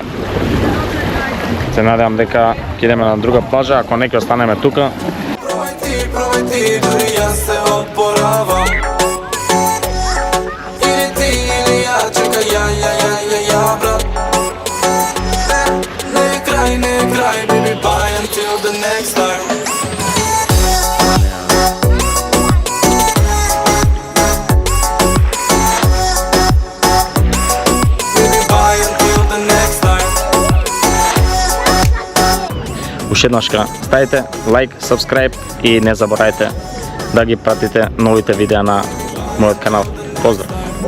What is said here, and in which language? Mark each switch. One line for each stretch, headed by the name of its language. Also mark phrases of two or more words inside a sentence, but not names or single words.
Macedonian: Се надевам дека ќе идеме на друга плажа, ако не ќе останеме тука. Пробај ти, дури јас се опоравам. Или ти, или ја, чекај ја, брат. Не е крај,
English: baby, bye until the next time.
Macedonian: Уште еднашка, ставите лайк, subscribe и не заборавајте да ги пратите новите видеа на мојот канал. Поздрав!